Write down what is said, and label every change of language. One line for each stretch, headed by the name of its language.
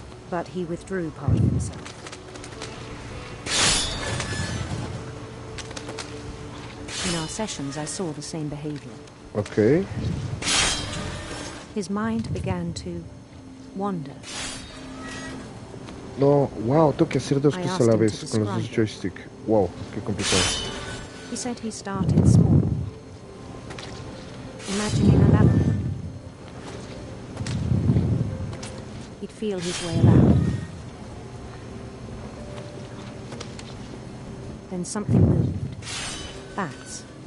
English: But he withdrew part of himself. In our sessions, I saw the same behavior. Okay. His mind began to wander.
Spanish: No, wow, tengo que hacer dos cosas a la vez con los dos joystick. Wow, qué complicado.
English: He said he started small, imagining a labyrinth. He'd feel his way about. Then something moved. Bats.